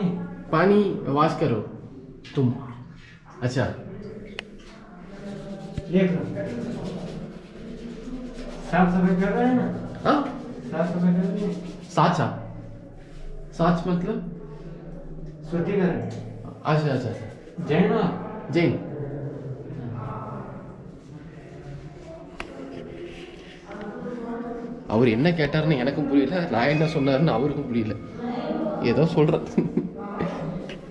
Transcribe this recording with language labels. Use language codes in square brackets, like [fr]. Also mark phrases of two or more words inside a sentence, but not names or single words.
[hi] पानी वॉश करो तुम. अच्छा देख साफ सफाई कर रहे हैं ना। हाँ, साफ सफाई कर रहे हैं साचा, साच मतलब शुद्धिकरण। अच्छा अच्छा जैन [ta] ஜெயின். அவர் என்ன கேட்டாருன்னு எனக்கும் புரியல, நான் என்ன சொன்னாருன்னு அவருக்கும் புரியல. ஏதோ சொல்கிறேன்.